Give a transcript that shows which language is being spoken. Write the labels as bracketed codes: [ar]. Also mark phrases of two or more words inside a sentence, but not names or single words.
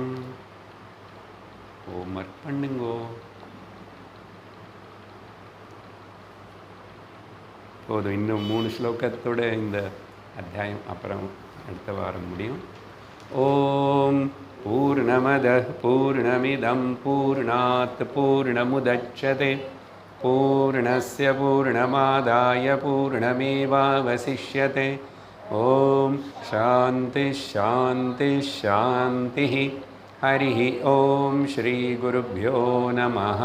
[ta] ஹோம்ஒர்க் பண்ணுங்கோ. போதும். இன்னும் 3 ஸ்லோகத்தோட இந்த அத்தியாயம் அப்புறம் அடுத்த வாரம் முடியும். [sa] ॐ पूर्णमदः पूर्णमिदं पूर्णात् पूर्णमुदच्यते पूर्णस्य पूर्णमादाय पूर्णमेवावशिष्यते. ॐ शान्तिः शान्तिः शान्तिः. हरि ॐ श्री गुरुभ्यो नमः.